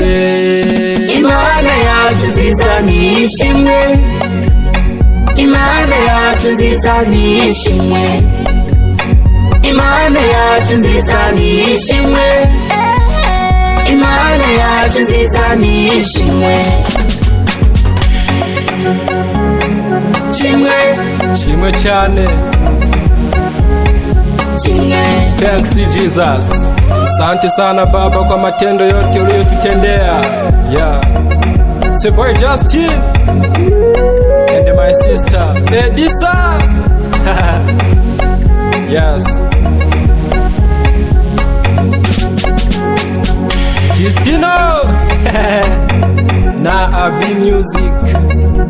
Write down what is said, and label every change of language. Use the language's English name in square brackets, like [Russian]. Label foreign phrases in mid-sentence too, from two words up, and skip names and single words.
[Kinyarwanda] Imana yacu nziza nishimwe, Imana yacu nziza nishimwe, Imana yacu nziza nishimwe, Imana yacu nziza nishimwe. Shimwe, shimwe cyane. shimwe. [English] Thanks Jesus. [Swahili] Asante sana Baba kwa matendo yote uliyotutendea. [English] Yeah. It's your boy Justin and my sister Edisa. Yes. Justino. [Swahili] Na Abi Music.